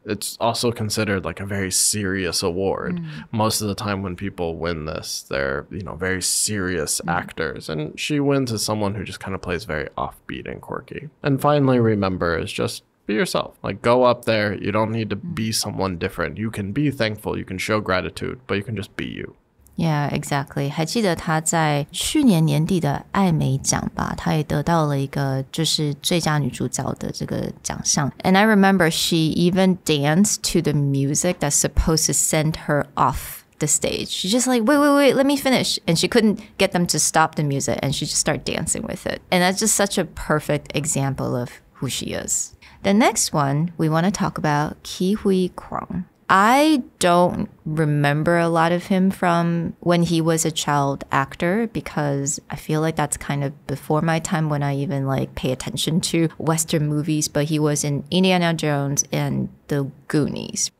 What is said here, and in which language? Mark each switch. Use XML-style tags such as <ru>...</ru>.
<en>It's also considered like a very serious award. Most of the time when people win this, they're, very serious actors. And she wins as someone who just kind of plays very offbeat and quirky. And finally, remember is just be yourself. Like go up there. You don't need to be someone different. You can be thankful. You can show gratitude, but you can just be you.Yeah, exactly.</en> <zh>还记得她在去年年底的艾美奖吧，她也得到了一个就是最佳女主角的这个奖项。</zh> <en>And I remember she even danced to the music that's supposed to send her off the stage. She's just like, wait, let me finish. And she couldn't get them to stop the music, and she just started dancing with it. And that's just such a perfect example of who she is. The next one, we want to talk about Huy Quan.I don't remember a lot of him from when he was a child actor because I feel like that's kind of before my time when I even like pay attention to Western movies, but he was in Indiana Jones and The Goonies.</en>